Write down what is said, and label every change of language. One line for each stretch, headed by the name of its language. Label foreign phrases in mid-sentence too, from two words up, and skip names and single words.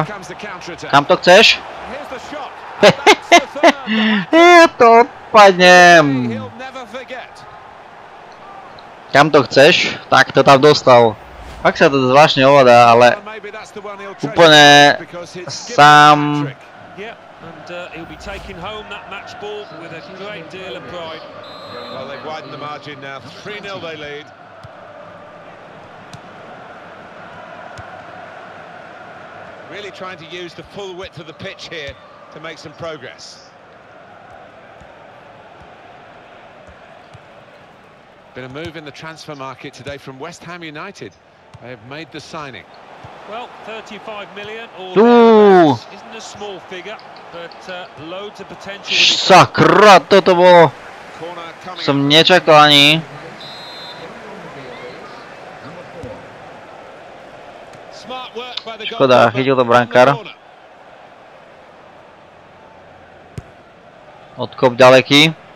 Slovak: Kam to chceš? Ja to odpadnem. Kam to chceš? Tak to tam dostal. Fakt sa to zvláštne ovládá, ale úplne sám.
English: Really trying to use the full width of the pitch here to make some progress. Been a move in the transfer market today from West Ham United. They have made the signing. Well, 35 million or isn't a small figure, but loads of potential.
Slovak: Sakra, toto bolo. Som nečakal ani. Škoda, chytil to brankár. Odkop ďaleký.